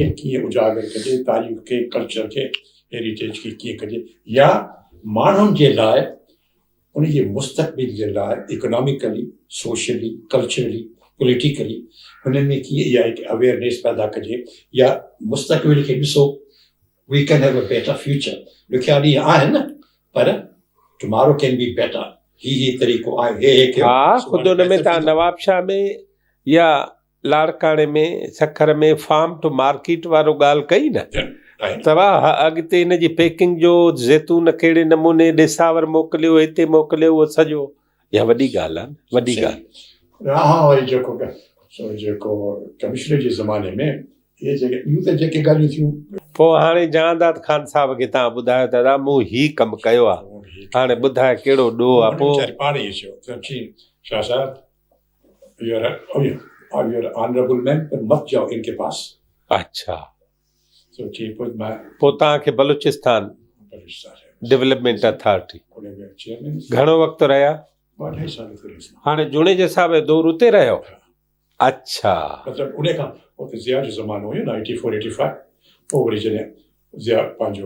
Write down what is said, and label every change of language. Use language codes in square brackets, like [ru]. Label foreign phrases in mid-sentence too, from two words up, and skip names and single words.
[sd] कीअं उजागर कजे तारीख़ खे कल्चर खे हेरिटेज खे कीअं कजे या माण्हुनि जे लाइ उनजे मुस्तक़बिल जे लाइ [en] economically socially culturally politically [sd] हुन में कीअं इहा हिकु अवेयरनेस पैदा कजे या मुस्तक़बिल खे ॾिसो [en] we can have a better future [sd] ॾुखिया ॾींहं आहिनि पर [en] tomorrow can be better [sd] ही तरीक़ो आहे हा ख़ुदि हुन में तव्हां नवाब शाह में या लाड़काणे में सखर में [en] farm to market [sd] वारो ॻाल्हि कई न तव्हां अॻिते हिन जी पैकिंग जो ज़ैतून कहिड़े नमूने ॾेसावर मोकिलियो हिते मोकिलियो उहो सॼो इहा वॾी ॻाल्हि आहे वॾी ॻाल्हि हा वरी जेको कमिश्नर जे ज़माने में इहे ॿियूं त जेके ॻाल्हियूं थियूं पोइ हाणे जहांदाद ख़ान साहिब खे तव्हां ॿुधायो दादा मूं हीउ कमु कयो आहे हाणे ॿुधाए कहिड़ो ॾोह आहे पोइ पाण ई चयो शाह साहिब [en] you're an honorable man [sd] पर [ur] مت جاؤ ان کے پاس [sd] अच्छा so पोइ तव्हांखे बलूचिस्तान डेवलपमेंट अथॉरिटी घणो वक़्तु रहिया 2.5 साल हाणे जूने जे हिसाब दौर उते रहियो अच्छा मतिलबु उन खां उते ज़िया जो ज़मानो हुयो न 84-85 पोइ वरी जॾहिं ज़िया पंहिंजो